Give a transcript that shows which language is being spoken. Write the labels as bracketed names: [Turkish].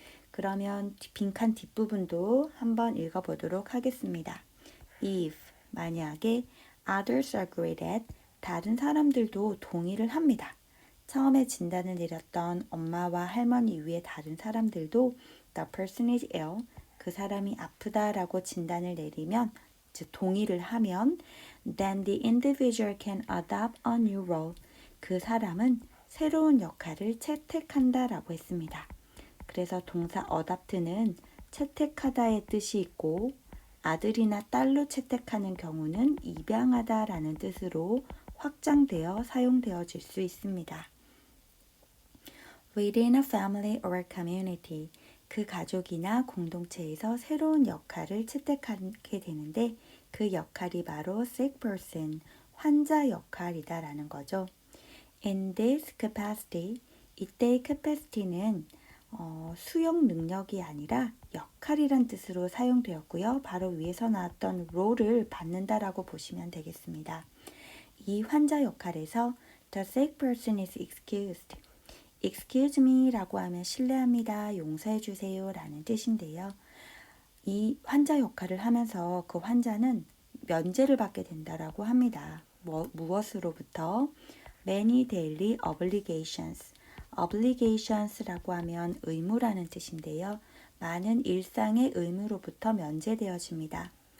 [Korean] 그러면 빈칸 뒷부분도 한번 읽어보도록 하겠습니다. [English] If, [Korean] 만약에 [English] others agree that, [Korean] 다른 사람들도 동의를 합니다. 처음에 진단을 내렸던 엄마와 할머니 이외의 다른 사람들도 [English] the person is ill, [Korean] 그 사람이 아프다라고 진단을 내리면 즉 동의를 하면 [English] then the individual can adopt a new role. [Korean] 그 사람은 새로운 역할을 채택한다라고 했습니다. 그래서 동사 adopt는 채택하다의 뜻이 있고 아들이나 딸로 채택하는 경우는 입양하다라는 뜻으로 확장되어 사용되어질 수 있습니다. [English] Within a family or community, [Korean] 그 가족이나 공동체에서 새로운 역할을 채택하게 되는데 그 역할이 바로 sick person, 환자 역할이다라는 거죠. [English] In this capacity, [Korean] 이때의 capacity는 수용 능력이 아니라 역할이란 뜻으로 사용되었고요. 바로 위에서 나왔던 role을 받는다라고 보시면 되겠습니다. 이 환자 역할에서 [English] the sick person is excused. [Korean] excuse me 라고 하면 실례합니다, 용서해 주세요 라는 뜻인데요. 이 환자 역할을 하면서 그 환자는 면제를 받게 된다라고 합니다. 무엇으로부터? [English] Many daily obligations. [Korean] obligations라고 하면 의무라는 뜻인데요. 많은 일상의 의무로부터 면제되어집니다.